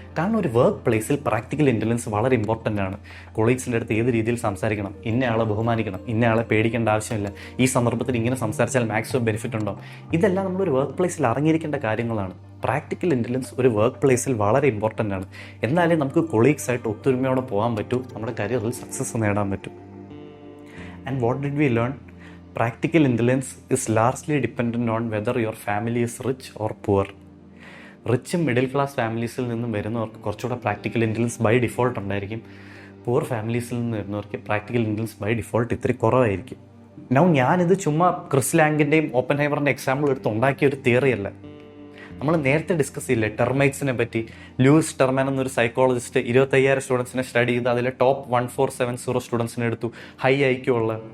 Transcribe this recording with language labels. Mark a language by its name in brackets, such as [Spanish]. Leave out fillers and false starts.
[Malayalam] കാരണം ഒരു വർക്ക് പ്ലേസിൽ പ്രാക്ടിക്കൽ ഇൻ്റലിജൻസ് വളരെ ഇമ്പോർട്ടൻ്റ് ആണ്. കൊളീഗ്സിൻ്റെ അടുത്ത് ഏത് രീതിയിൽ സംസാരിക്കണം, ഇന്നയാളെ ബഹുമാനിക്കണം, ഇന്നയാളെ പേടിക്കേണ്ട ആവശ്യമില്ല, ഈ സന്ദർഭത്തിൽ ഇങ്ങനെ സംസാരിച്ചാൽ മാക്സിമം ബെനിഫിറ്റ് ഉണ്ടോ, ഇതെല്ലാം നമ്മളൊരു വർക്ക് പ്ലേസിൽ അറിഞ്ഞിരിക്കേണ്ട കാര്യങ്ങളാണ്. പ്രാക്ടിക്കൽ ഇൻ്റലിജൻസ് ഒരു വർക്ക് പ്ലേസിൽ വളരെ ഇമ്പോർട്ടൻ്റ് ആണ്. എന്നാലേ നമുക്ക് കൊളീഗ്സായിട്ട് ഒത്തൊരുമയോടെ പോകാൻ പറ്റൂ, നമ്മുടെ കരിയറിൽ സക്സസ് നേടാൻ പറ്റും. [English] And what did we learn? Practical intelligence is largely dependent on whether your family is rich or poor. [Malayalam] റിച്ചും middle class ഫാമിലീസിൽ നിന്നും വരുന്നവർക്ക് കുറച്ചുകൂടെ പ്രാക്ടിക്കൽ ഇൻ്റലിജൻസ് ബൈ ഡിഫോൾട്ട് ഉണ്ടായിരിക്കും. പുവർ ഫാമിലീസിൽ നിന്ന് വരുന്നവർക്ക് പ്രാക്ടിക്കൽ ഇൻ്റലിജൻസ് ബൈ ഡിഫോൾട്ട് ഇത്തിരി കുറവായിരിക്കും. ഞാനിത് ചുമ്മാ ക്രിസ് ലാങ്കിൻ്റെയും ഓപ്പൻഹൈമറിൻ്റെ എക്സാമ്പിൾ എടുത്ത് ഉണ്ടാക്കിയ ഒരു തിയറിയല്ല. നമ്മൾ നേരത്തെ ഡിസ്കസ് ചെയ്യില്ലേ ടെർമൈറ്റ്സിനെ പറ്റി. ലൂയിസ് ടെർമാൻ എന്നൊരു സൈക്കോളജിസ്റ്റ് 25,000 സ്റ്റുഡൻസിനെ സ്റ്റഡി ചെയ്ത് അതിലെ ടോപ്പ് 1470 സ്റ്റുഡൻസിനെ എടുത്തു, ഹൈ ഐക്യു ഉള്ള.